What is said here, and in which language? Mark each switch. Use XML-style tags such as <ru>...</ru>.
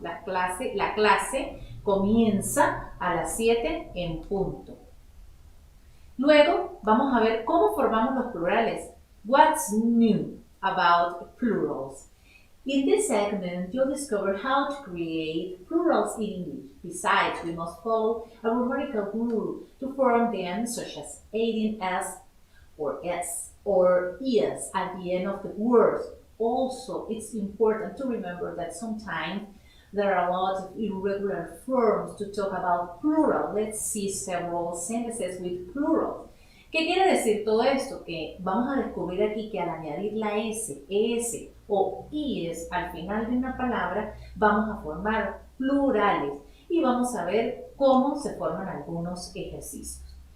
<es>La clase comienza a las 7 en punto. Luego vamos a ver cómo formamos los plurales.</es> <en>What's new about plurals? In this segment, you'll discover how to create plurals in English. Besides, we must follow a grammatical rule to form them, such as adding s or s or es at the end of the words. Also, it's important to remember that sometimes there are a lot of irregular forms to talk about plural. Let's see several sentences with plural.</en> <es>¿Qué quiere decir todo esto? Que vamos a descubrir aquí que al añadir la S, ES o IES al final de una palabra, vamos a formar plurales y vamos a ver cómo se forman algunos ejercicios.</es>